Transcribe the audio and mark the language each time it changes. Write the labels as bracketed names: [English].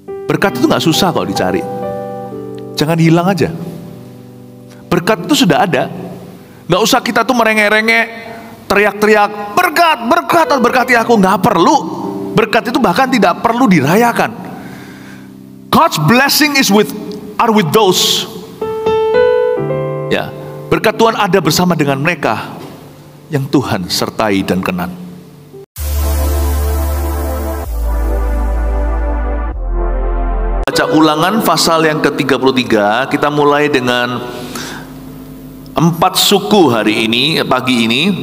[Indonesian] Berkat itu gak susah kalau dicari. Jangan hilang aja. Berkat itu sudah ada. Gak usah kita tuh merengek-rengek, teriak-teriak, berkat, berkat, berkati aku. Gak perlu. Berkat itu bahkan tidak perlu dirayakan. [English] God's blessing are with those. [Indonesian] Ya, berkat Tuhan ada bersama dengan mereka yang Tuhan sertai dan kenan. Baca Ulangan pasal yang ke-33, kita mulai dengan 4 suku hari ini, pagi ini.